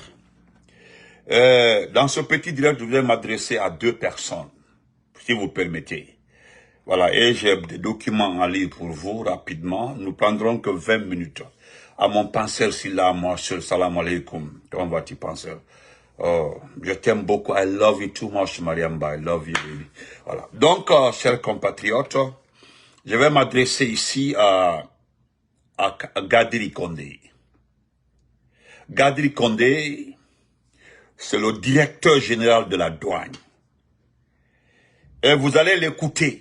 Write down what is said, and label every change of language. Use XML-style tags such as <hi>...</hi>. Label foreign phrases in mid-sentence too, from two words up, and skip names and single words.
<fr>Dans ce petit direct, je vais m'adresser à deux personnes, si vous permettez. Voilà, et j'ai des documents en ligne pour vous, rapidement. Nous prendrons que 20 minutes. À mon penseur, Silla, moi,</fr> <ar>سلام عليكم.</ar> <fr>Comment vas-tu, penseur? Oh, je t'aime beaucoup.</fr> <en>I love you too much, Mariamba. I love you, baby.</en> <fr>Voilà. Donc, chers compatriotes, je vais m'adresser ici à Gadri Condé. Gadri Condé, c'est le directeur général de la douane. Et vous allez l'écouter.</fr>